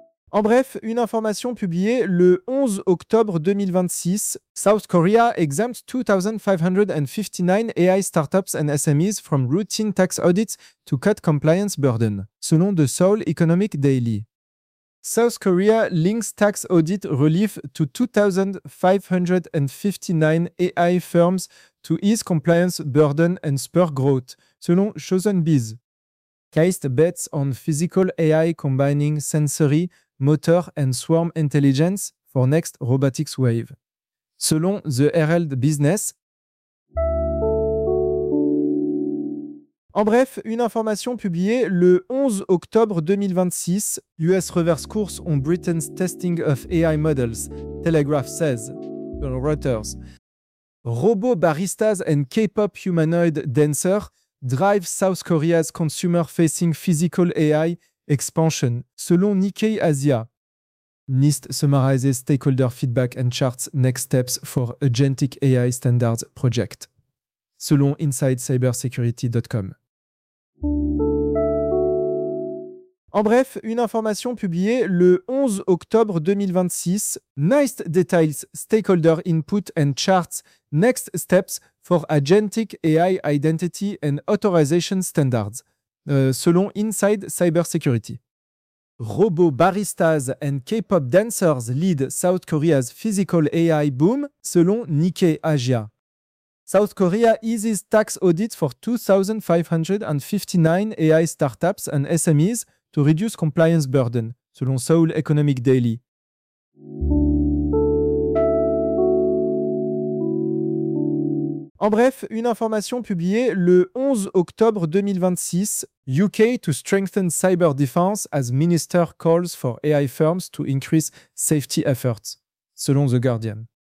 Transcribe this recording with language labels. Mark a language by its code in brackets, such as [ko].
[fr] En bref, une information publiée le 11 octobre 2026. [en] South Korea exempts 2,559 AI startups and SMEs from routine tax audits to cut compliance burden, selon The Seoul Economic Daily. South Korea links tax audit relief to 2,559 AI firms to ease compliance burden and spur growth, selon Chosen Biz. KAIST bets on physical AI combining sensory, motor and swarm intelligence for next robotics wave. [fr] Selon The Herald Business. En bref, une information publiée le 11 octobre 2026. [en] US reverse course on Britain's testing of AI models, Telegraph says. Reuters. Robot baristas and K-pop humanoid dancers drive South Korea's consumer-facing physical AI expansion, selon Nikkei Asia. NIST summarizes stakeholder feedback and charts next steps for agentic AI standards project, selon InsideCybersecurity.com. [fr] En bref, une information publiée le 11 octobre 2026. [en] NIST details stakeholder input and charts next steps for agentic AI identity and authorization standards, selon Inside Cybersecurity. Robot baristas and K-pop dancers lead South Korea's physical AI boom, selon Nikkei Asia. South Korea eases tax audits for 2,559 AI startups and SMEs to reduce compliance burden, selon Seoul Economic Daily. [fr] En bref, une information publiée le 11 octobre 2026. [en] UK to strengthen cyber defense as minister calls for AI firms to increase safety efforts, selon The Guardian.